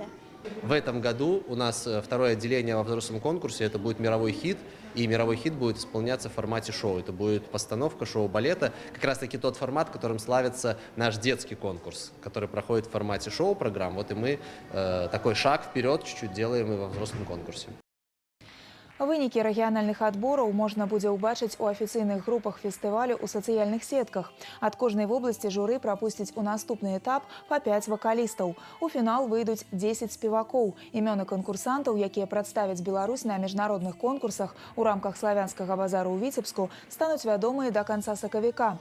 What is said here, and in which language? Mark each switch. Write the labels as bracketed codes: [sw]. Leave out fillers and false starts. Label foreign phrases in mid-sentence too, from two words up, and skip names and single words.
[ru] В этом году у нас второе отделение во взрослом конкурсе, это будет мировой хит, и мировой хит будет исполняться в формате шоу. Это будет постановка шоу-балета, как раз таки тот формат, которым славится наш детский конкурс, который проходит в формате шоу-программ. Вот и мы такой шаг вперед чуть-чуть делаем и во взрослом конкурсе. [be] Вынікі рэгіянальных адбораў можна будзе ўбачыць у афіцыйных групах фестывалю ў сацыяльных сетках. Ад кожнай вобласці журы прапусціць у наступны этап па 5 вакалістаў. У фінал выйдуць 10 спевакоў. Імёны канкурсантаў, якія прадставяць Беларусь на міжнародных конкурсах у рамках славянскага базару ў Віцебску, стануць вядомыя да канца сакавіка.